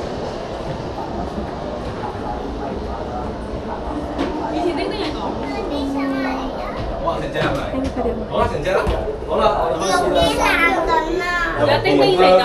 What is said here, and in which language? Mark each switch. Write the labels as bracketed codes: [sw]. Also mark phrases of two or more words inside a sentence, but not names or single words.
[yue] 我成隻係咪？ [tl] Ay, pwede mo. [yue] 好啦，成隻啦，好啦，我哋開始啦。有啲咩嚟㗎？